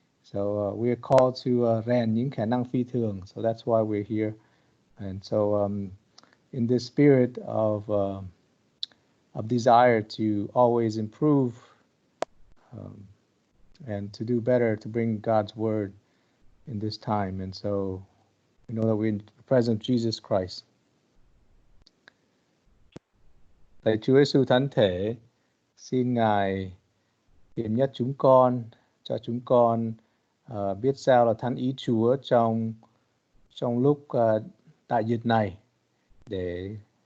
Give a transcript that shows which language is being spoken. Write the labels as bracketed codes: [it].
[en] So we are called to [vi] rèn những khả năng phi thường. [en] So that's why we're here. And so in this spirit of desire to always improve and to do better, to bring God's word in this time. And so we know that we're in the presence of Jesus Christ. [vi] Lạy Chúa Giêsu Thánh Thể, xin Ngài hiển nhất chúng con, cho chúng con biết sao là thánh ý Chúa trong lúc đại dịch này, để